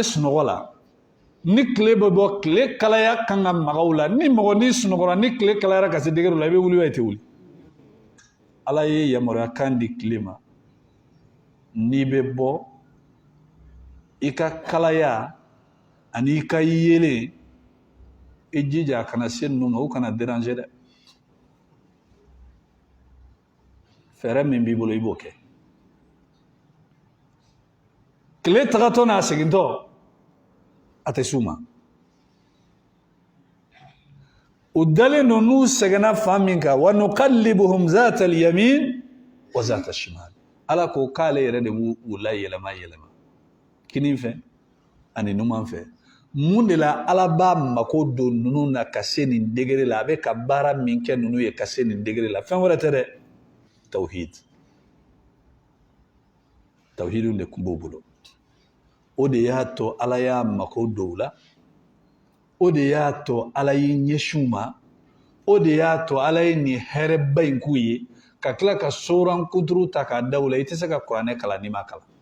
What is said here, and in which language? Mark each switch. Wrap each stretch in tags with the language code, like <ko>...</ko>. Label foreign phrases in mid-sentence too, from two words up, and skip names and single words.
<bm>sunɔgɔ la ni tile bɛ bɔ tile kalaya kan ka maga u la ni mɔgɔ ni sunɔgɔra ni tile kalayara ka se degré la i bɛ wuli i tɛ wuli Ala ye yamaruya kan di tile ma n'i bɛ bɔ i ka kalaya ani i ka yelen i jija a kana se ninnu ma u kana déranger dɛ fɛɛrɛ min b'i bolo i b'o kɛ tile tagatɔ n'a segintɔ a tɛ s'u ma u dalen don n'u sɛgɛnna fan min kan</bm> <ar>ونقلبهم ذات اليمين وذات الشمال</ar> <bm>Ala ko k'ale yɛrɛ de b'u layɛlɛma yɛlɛma kini fɛ ani numan fɛ mun de la Ala b'a mako don ninnu na ka se nin degré la a bɛ ka baara min kɛ ninnu ye ka se nin degré la fɛn wɛrɛ tɛ dɛ tawhid tawhidun de tun b'u bolo o de y'a to Ala y'a mako don u la o de y'a to Ala y'i ɲɛsin u ma o de y'a to Ala ye nin hɛrɛba in k'u ye ka tila ka soran kuturu ta k'a da u la i tɛ se ka kuranɛ kalan n'i ma kalan</bm>